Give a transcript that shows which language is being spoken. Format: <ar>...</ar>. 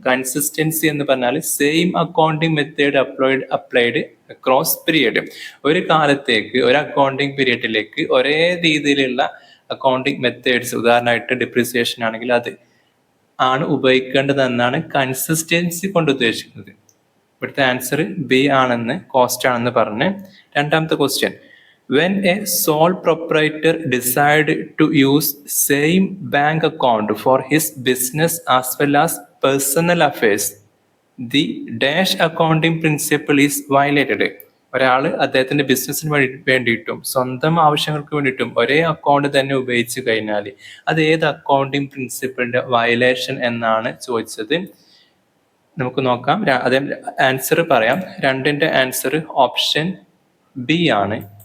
<ml>Consistency എന്ന് പറഞ്ഞാൽ same accounting method applied across period. ഒരു കാലത്തേക്ക് ഒരു അക്കൗണ്ടിങ് പീരിയഡിലേക്ക് ഒരേ രീതിയിലുള്ള അക്കൗണ്ടിങ് മെത്തേഡ്സ്, ഉദാഹരണമായിട്ട് ഡിപ്രീസിയേഷൻ ആണെങ്കിൽ അത് ആണ് ഉപയോഗിക്കേണ്ടതെന്നാണ് കൺസിസ്റ്റൻസി കൊണ്ട് ഉദ്ദേശിക്കുന്നത്. ഇവിടുത്തെ ആൻസർ ബി ആണെന്ന്, കോസ്റ്റ് ആണെന്ന് പറഞ്ഞ്. രണ്ടാമത്തെ question,</ml> <en>when a sole proprietor decide to use same bank account for his business as well as personal affairs, the dash accounting principle is violated.</en> <ml>ഒരാള് അദ്ദേഹത്തിന്റെ ബിസിനസിന് വേണ്ടിയിട്ടും സ്വന്തം ആവശ്യങ്ങൾക്ക് വേണ്ടിയിട്ടും ഒരേ അക്കൗണ്ട് തന്നെ ഉപയോഗിച്ച് കഴിഞ്ഞാൽ അത് ഏത് അക്കൗണ്ടിങ് പ്രിൻസിപ്പിളിന്റെ വയലേഷൻ എന്നാണ് ചോദിച്ചത്. നമുക്ക് നോക്കാം. അതേ ആൻസർ പറയാം. 2ന്റെ ആൻസർ ഓപ്ഷൻ ബി ആണ്.</ml>